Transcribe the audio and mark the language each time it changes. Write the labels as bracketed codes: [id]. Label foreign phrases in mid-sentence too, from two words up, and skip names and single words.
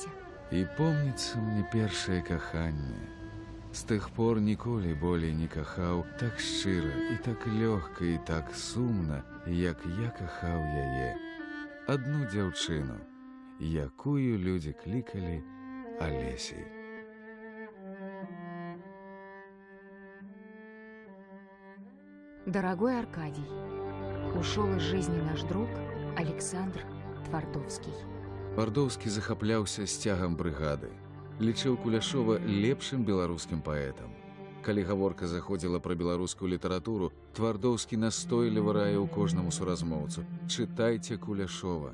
[be] І помніцца мне першае каханне. З тых пор ніколі болей не кахаў так шчыра і так лёгка і так сумна, як я кахаў яе. Адну дзяўчыну, якую людзі клікалі Олесей. [ru] Дорогой Аркадий, ушел из жизни наш друг Александр Твардовский. [be] Твардовскі захапляўся сцягам брыгады. Лічыў Куляшова лепшым беларускім паэтам. Калі гаворка заходзіла пра беларускую літаратуру, Твардовскі настойліва раіў кожнаму суразмоўцу: чытайце Куляшова.